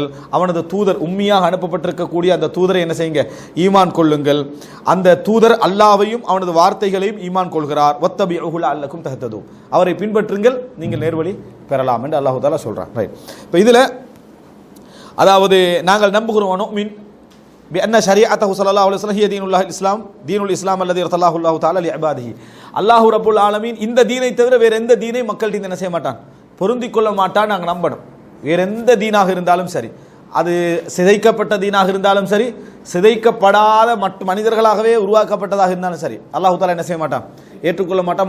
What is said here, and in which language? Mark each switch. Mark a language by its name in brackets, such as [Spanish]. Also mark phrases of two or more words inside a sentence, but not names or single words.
[Tamil] அவனது தூதர் உம்மியாக அனுப்பப்பட்டிருக்கக்கூடிய அந்த தூதரை என்ன செய்யுங்க, ஈமான் கொள்ளுங்கள். அந்த தூதர் அல்லாஹ்வையும் அவனது வார்த்தைகளையும் ஈமான் கொள்கிறார். [Arabic] واتبعوه لعلكم تهتدون, [Tamil] அவரை பின்பற்றுங்கள் நீங்கள் நேர்வழி பெறலாம் என்று [Arabic] الله تعالى [Tamil] சொல்றான். ரைட். இப்போ இதில் அதாவது நாங்கள் நம்புகிறோம் [Arabic] நுமின் بأن شريعته صلى الله عليه وسلم هي دين الله الإسلام دين الإسلام الذي ارتضاه الله تعالى لعباده. الله رب العالمين [Tamil] இந்த தீனை தவிர வேற எந்த தீனை மக்கள்கிட்ட என்ன செய்ய மாட்டான், பொருந்திக் கொள்ள மாட்டான். நாங்கள் நம்பணும். வேற எந்த தீனாக இருந்தாலும் சரி, அது சிதைக்கப்பட்ட தீனாக இருந்தாலும் சரி, சிதைக்கப்படாத மனிதர்களாகவே உருவாக்கப்பட்டதாக இருந்தாலும் சரி, [Arabic] الله تعالى [Tamil] என்ன செய்ய மாட்டான், ஏற்றுக்கொள்ள மாட்டான்.